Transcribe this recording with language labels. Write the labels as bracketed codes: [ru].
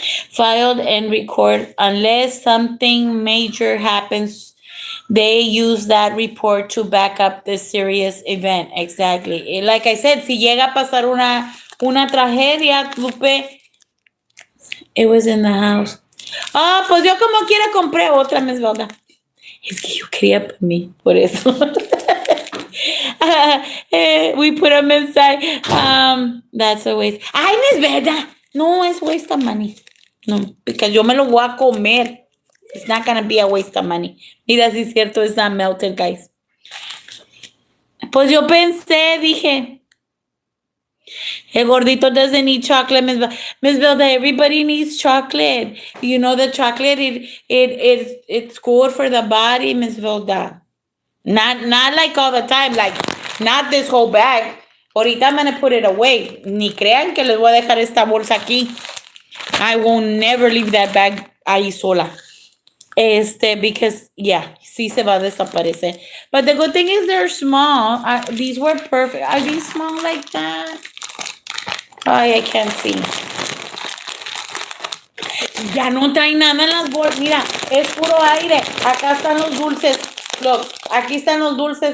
[en] Filed and record unless something major happens. They use that report to back up the serious event. Exactly. Like I said, [es] si llega a pasar una tragedia, [en] Lupe, it was in the house. [es] Ah, pues yo como quiera compré otra, Miss Velda. Es que yo quería para mí, por eso. [en] We put them inside. That's a waste. Ay, Miss Velda. [es] No, es [en] waste of money. [es] No, because yo me lo voy a comer. [en] It's not gonna be a waste of money. [es] Mira, si es cierto, [en] it's not melted, guys. [es] Pues yo pensé, dije, el gordito [en] doesn't need chocolate, [es] Miss Velda. [en] Everybody needs chocolate. You know, the chocolate, it's good for the body, Miss Velda. Not like all the time, like not this whole bag. Ahorita I'm gonna put it away. [es] Ni crean que les voy a dejar esta bolsa aquí. [en] I will never leave that bag [es] ahí sola. [en] Because, yeah, [es] sí se va a desaparecer. [en] But the good thing is they're small. These were perfect. Are these small like that? Ay, I can't see. [es] Ya no trae nada en las bolsas. Mira, es puro aire. Acá están los dulces. Look, aquí están los dulces.